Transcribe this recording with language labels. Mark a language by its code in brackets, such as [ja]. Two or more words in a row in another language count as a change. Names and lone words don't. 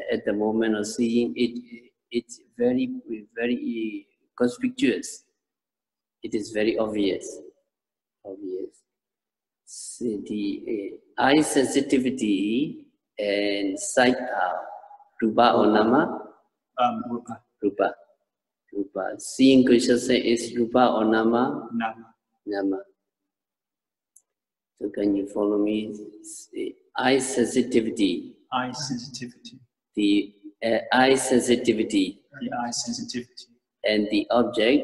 [en] At the moment of seeing, it's very conspicuous. It is very obvious. So the eye sensitivity and sight are rupa or nama? Rupa. Rupa. Seeing consciousness is rupa or nama? Nama. So can you follow me? The eye sensitivity. Eye sensitivity. The eye sensitivity. The eye sensitivity. And the object.